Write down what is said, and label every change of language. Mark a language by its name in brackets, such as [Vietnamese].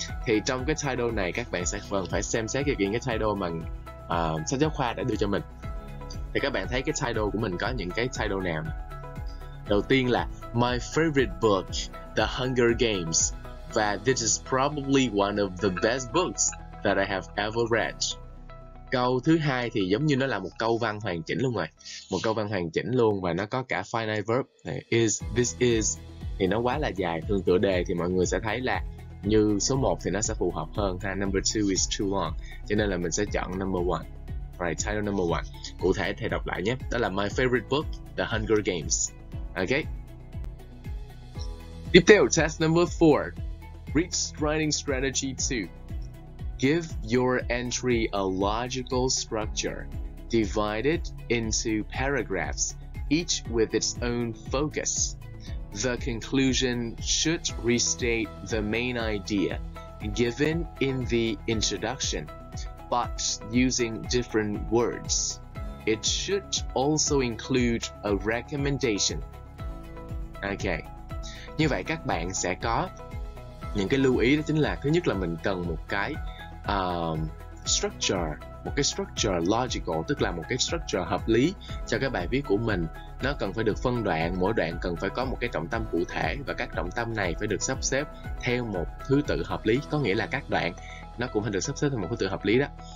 [Vietnamese] Thì trong cái title này các bạn sẽ phải xem xét cái title mà sách giáo khoa đã đưa cho mình. Thì các bạn thấy cái title của mình có những cái title nào? Đầu tiên là [English] My favorite book, The Hunger Games. Và this is probably one of the best books that I have ever read. [Vietnamese] Câu thứ hai thì giống như nó là một câu văn hoàn chỉnh luôn rồi. Một câu văn hoàn chỉnh luôn và nó có cả finite verb. [English] Is, this is. [Vietnamese] Thì nó quá là dài. Thường tựa đề thì mọi người sẽ thấy là như số 1 thì nó sẽ phù hợp hơn. [English] Number 2 is too long. [Vietnamese] Cho nên là mình sẽ chọn [English] number 1. Right, title number 1. [Vietnamese] Cụ thể thầy đọc lại nhé. Đó là [English] My favorite book, The Hunger Games. Okay. Tiếp theo, task number 4. Read writing strategy 2. Give your entry a logical structure. Divide it into paragraphs, each with its own focus. The conclusion should restate the main idea given in the introduction, but using different words. It should also include a recommendation. Okay. [Vietnamese] Như vậy các bạn sẽ có những cái lưu ý, đó chính là thứ nhất là mình cần một cái structure, một cái structure logical, tức là một cái structure hợp lý cho cái bài viết của mình. Nó cần phải được phân đoạn, mỗi đoạn cần phải có một cái trọng tâm cụ thể, và các trọng tâm này phải được sắp xếp theo một thứ tự hợp lý, có nghĩa là các đoạn nó cũng phải được sắp xếp theo một thứ tự hợp lý đó.